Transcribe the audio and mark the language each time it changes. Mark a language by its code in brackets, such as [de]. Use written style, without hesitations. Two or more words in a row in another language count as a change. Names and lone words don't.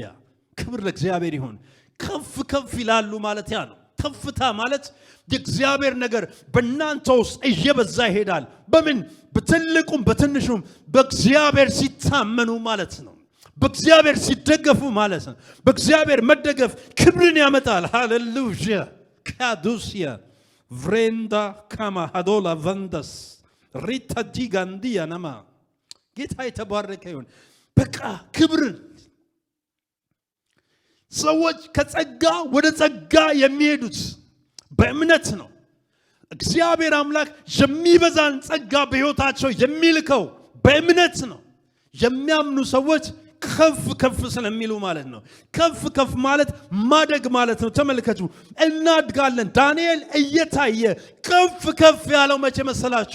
[am] ክብር ለእግዚአብሔር ይሁን። ከፍ ከፍ ይላሉ ማለት ያ ነው። ከፍታ ማለት የእግዚአብሔር ነገር በእናንተ ውስጥ እየበዛ ይሄዳል። በምን? በትልቁም በትንሹም በእግዚአብሔር ሲታመኑ ማለት ነው። በእግዚአብሔር ሲደገፉ ማለት ነው። በእግዚአብሔር መደገፍ ክብርን ያመጣል። ሃሌሉያ! ካዱስያ vrenda kama hadola vandas rita digandia nama ጌታ የተባረከ ይሁን። በቃ ክብርን ሰዎች ከጸጋ ወደ ጸጋ የሚሄዱት በእምነት ነው። እግዚአብሔር አምላክ የሚበዛን ጸጋ በሕይወታቸው የሚልከው በእምነት ነው። የሚያምኑ ሰዎች ከፍ ከፍ ስለሚሉ ማለት ነው። ከፍ ከፍ ማለት ማደግ ማለት ነው። ተመልከቱ፣ እናድጋለን። ዳንኤል እየታየ ከፍ ከፍ ያለው መቼ መሰላችሁ?